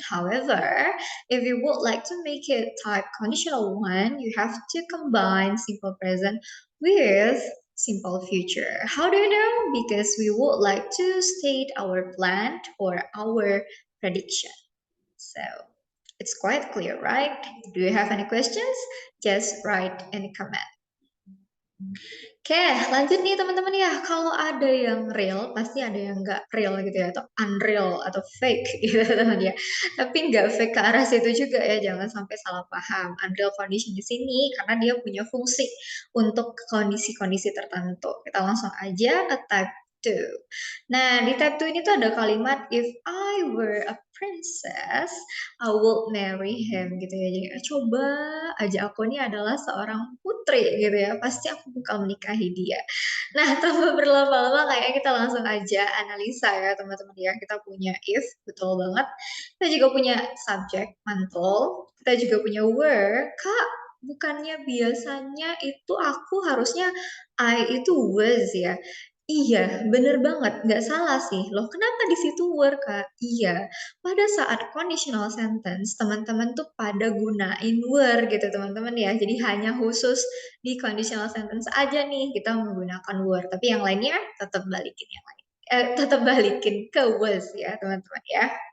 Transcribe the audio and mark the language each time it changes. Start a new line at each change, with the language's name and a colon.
English: However, if you would like to make it type conditional one, you have to combine simple present with simple future. How do you know? Because we would like to state our plan or our prediction. So it's quite clear, right? Do you have any questions? Just write in the comment.
Indonesian: Oke, lanjut nih teman-teman ya. Kalau ada yang real, pasti ada yang nggak real gitu ya, atau unreal, atau fake gitu teman ya. Tapi nggak fake ke arah situ juga ya, jangan sampai salah paham. Unreal condition di sini karena dia punya fungsi untuk kondisi-kondisi tertentu. Kita langsung aja ke type 2. Nah, di type 2 ini tuh ada kalimat
English: if I were a princess, I would marry him
Indonesian: gitu ya. Jadi coba aja aku ini adalah seorang putri gitu ya, pasti aku bakal menikahi dia. Nah, tanpa berlama-lama kayaknya kita langsung aja analisa ya teman-teman ya. Kita punya if, betul banget. Kita juga punya subject, mantul. Kita juga punya were, kak. Bukannya biasanya itu aku harusnya I itu was ya. Iya, bener banget. Nggak salah sih. Loh, kenapa di situ were, Kak? Iya, pada saat conditional sentence, teman-teman tuh pada gunain were gitu, teman-teman ya. Jadi hanya khusus di conditional sentence aja nih kita menggunakan were. Tapi yang lainnya tetap balikin yang lain. Tetap balikin ke was ya, teman-teman ya.